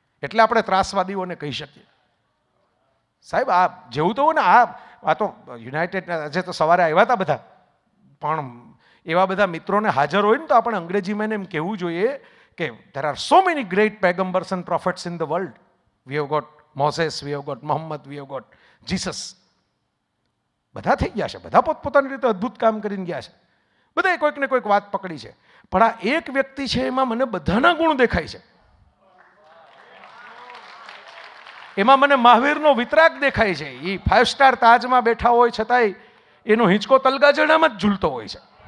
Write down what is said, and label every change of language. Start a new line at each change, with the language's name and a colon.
Gujarati: એટલે આપણે ત્રાસવાદીઓને કહી શકીએ. સાહેબ આ જેવું તો ને આ તો યુનાઇટેડ, આજે તો સવારે આવ્યા હતા બધા, પણ એવા બધા મિત્રોને હાજર હોય ને તો આપણે અંગ્રેજીમાં એમ કહેવું જોઈએ કે
English: there are so many great paigambers and prophets in the world. We have got Moses, we have got Muhammad, we have got Jesus.
Gujarati: બધા થઈ ગયા છે, બધા પોતપોતાની રીતે અદ્ભુત કામ કરીને ગયા છે, બધાએ કોઈક ને કોઈક વાત પકડી છે. પણ આ એક વ્યક્તિ છે એમાં મને બધાના ગુણ દેખાય છે. એમાં મને મહાવીરનો વિતરાગ દેખાય છે. એ 5 સ્ટાર તાજમાં બેઠા હોય છતાંય એનો હિંચકો તલગાજડામાં જ ઝૂલતો હોય છે.